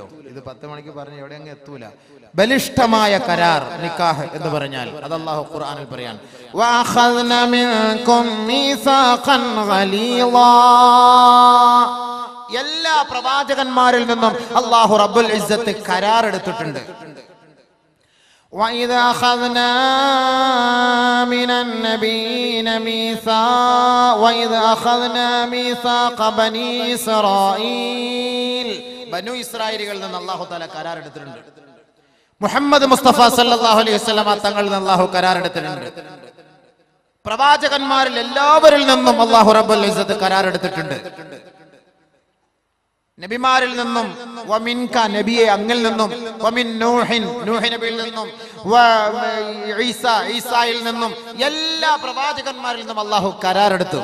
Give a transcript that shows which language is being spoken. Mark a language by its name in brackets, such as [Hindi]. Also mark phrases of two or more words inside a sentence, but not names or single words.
[Malayalam] ഇത് 10 മണിക്ക് പറഞ്ഞ് എവിടെ അങ്ങ് എത്തൂല. ബലിഷ്ഠമായ കരാർ നിക്കാഹ് എന്ന് പറഞ്ഞാൽ അത് അല്ലാഹു ഖുർആനിൽ പറയാൻ, [Arabic] وأخذن منكم ميثاقا غليظا. [Malayalam] എല്ലാ പ്രവാചകന്മാരിൽ നിന്നും അല്ലാഹു [Arabic] رب العزة [Malayalam] കരാർ എടുത്തിട്ടുണ്ട്. [Arabic] وَإِذْ أَخَذْنَا مِنَ النَّبِيِّينَ مِيثَاقَ بَنِي إِسْرَائِيلَ. [Malayalam] ബനു ഇസ്രായേലികളിൽ നിന്ന് [Arabic] الله تعالى [Malayalam] കരാർ എടുത്തിട്ടുണ്ട്. മുഹമ്മദ് മുസ്തഫ [Arabic] صلى الله عليه وسلم [Malayalam] തങ്ങളിൽ നിന്ന് അല്ലാഹു കരാർ എടുത്തിട്ടുണ്ട്. പ്രവാചകന്മാരിൽ എല്ലാവരിൽ നിന്നും അല്ലാഹു [Arabic] رب العزة [Malayalam] കരാർ എടുത്തിട്ടുണ്ട്. നബിമാരിൽ നിന്നും, വമിൻക നബിയെ അങ്ങിൽ നിന്നും, [Arabic] ومن نوح [Malayalam] നൂഹ് നബിയിൽ നിന്നും, ഈസായിൽ നിന്നും, എല്ലാ പ്രവാചകന്മാരിൽ നിന്നും അല്ലാഹു കരാറെടുത്തു.